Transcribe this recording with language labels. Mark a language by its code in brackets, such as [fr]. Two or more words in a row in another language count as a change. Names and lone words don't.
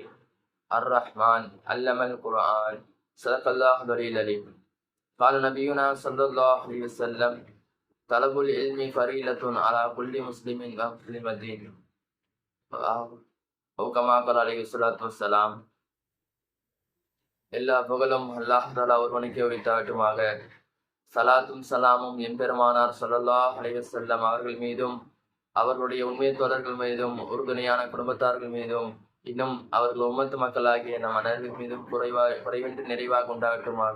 [ar] الرحمن علم القرآن صدق الله العلي العليم. قال نبينا صلى الله عليه وسلم طلب العلم فريضة على كل مسلم ومسلمة أو كما قال عليه الصلاة والسلام. [ta] எல்லா புகழும் [ar] الله تعالى [ta] ஒருவனுக்கே உரித்தாகட்டுமாக. சலாத்தும் சலாமும் எம்பெருமானார் [ar] صلى الله عليه وسلم [ta] அவர்கள் மீதும் அவர்களுடைய உண்மை தோழர்கள் மீதும் உறுதுணையான குடும்பத்தார்கள் மீதும் இன்னும் அவர்கள் உம்மத்து மக்களாகிய நம் அனைவர்கள் மீதும் குறைவின்றி நிறைவாக உண்டாகட்டுமாக.